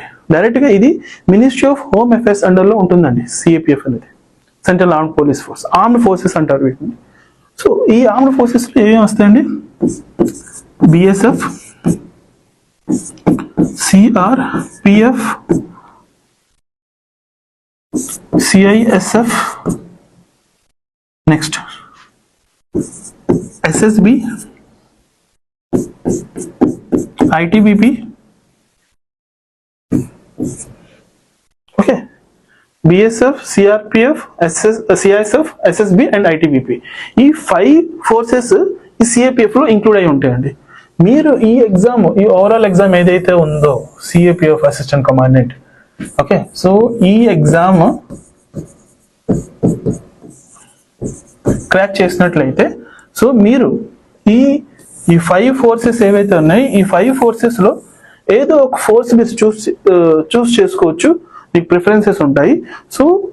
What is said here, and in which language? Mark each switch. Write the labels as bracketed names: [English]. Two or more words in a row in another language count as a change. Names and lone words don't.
[Telugu] డైరెక్ట్ గా ఇది మినిస్ట్రీ ఆఫ్ హోమ్ అఫైర్స్ అండర్ లో ఉంటుందండి సిఏపిఎఫ్ అనేది. సెంట్రల్ ఆర్మ్డ్ పోలీస్ ఫోర్స్, [English] armed forces [Telugu] అంటారు వీటిని. సో ఈ [English] armed forces [Telugu] లో ఏమేమి వస్తాయండి? బిఎస్ఎఫ్, సిఆర్పిఎఫ్, [English] CISF, next SSB, ITBP, okay, BSF, CRPF, CISF, SSB and ITBP. [Telugu] ఈ 5 ఫోర్సెస్ ఈ సిఏపిఎఫ్ లో ఇంక్లూడ్ అయి ఉంటాయండి. మీరు ఈ ఎగ్జామ్, ఈ [English] overall exam [Telugu] ఏదైతే ఉందో సిఏపిఎఫ్ అసిస్టెంట్ కమాండెంట్, ఓకే, సో ఈ [English] exam crack [Telugu] చేసినట్లయితే, సో మీరు ఈ 5 ఫోర్సెస్ ఏవైతే ఉన్నాయి, ఈ 5 ఫోర్సెస్ లో ఏదో ఒక ఫోర్స్ మీరు చూస్ చేసుకోవచ్చు, మీకు ప్రిఫరెన్సెస్ ఉంటాయి.